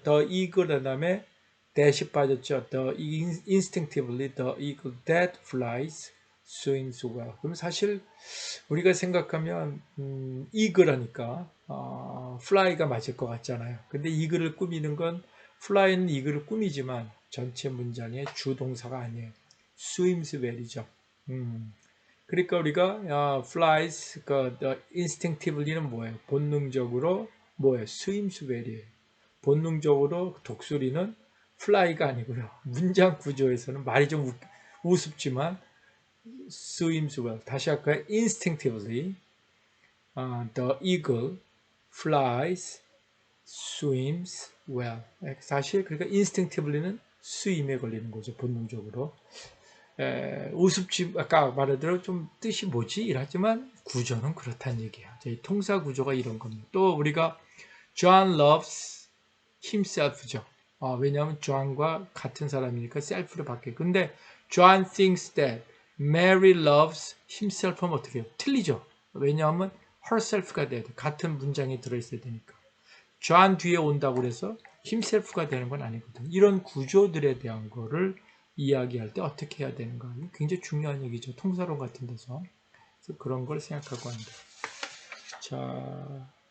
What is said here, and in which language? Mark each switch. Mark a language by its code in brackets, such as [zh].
[ko] the eagle 그다음에 that이 빠졌죠. [en] the instinctively the eagle that flies, swims well. [ko] 그럼 사실 우리가 생각하면 eagle 하니까 fly가 맞을 것 같잖아요. 근데 eagle을 꾸미는 건 fly는 eagle을 꾸미지만 전체 문장의 주동사가 아니에요. swims well이죠. 그러니까 우리가 flies, instinctively는 뭐예요? 본능적으로 뭐예요? swims well이에요. 본능적으로 독수리는 fly가 아니고요. 문장 구조에서는 말이 좀 우습지만 [en] swims well. [ko] 다시 할까요? [en] instinctively the eagle flies, swims well. [ko] 사실 그러니까 instinctively는 스임에 걸리는 거죠. 본능적으로. 우습지 아까 말한대로 좀 뜻이 뭐지? 이러지만 구조는 그렇다는 얘기예요. 저희 통사 구조가 이런 겁니다. 또 우리가 [en] John loves himself [ko] 죠. 왜냐하면 John과 같은 사람이니까 self를 받게. 근데 [en] John thinks that Mary loves himself [ko] 하면 어떻게 해요? 틀리죠. 왜냐하면 herself가 돼야 돼. 같은 문장에 들어있어야 되니까. John 뒤에 온다고 그래서 himself가 되는 건 아니거든. 이런 구조들에 대한 거를 이야기할 때 어떻게 해야 되는가. 굉장히 중요한 얘기죠. 통사론 같은 데서. 그래서 그런 걸 생각하고 합니다. 자,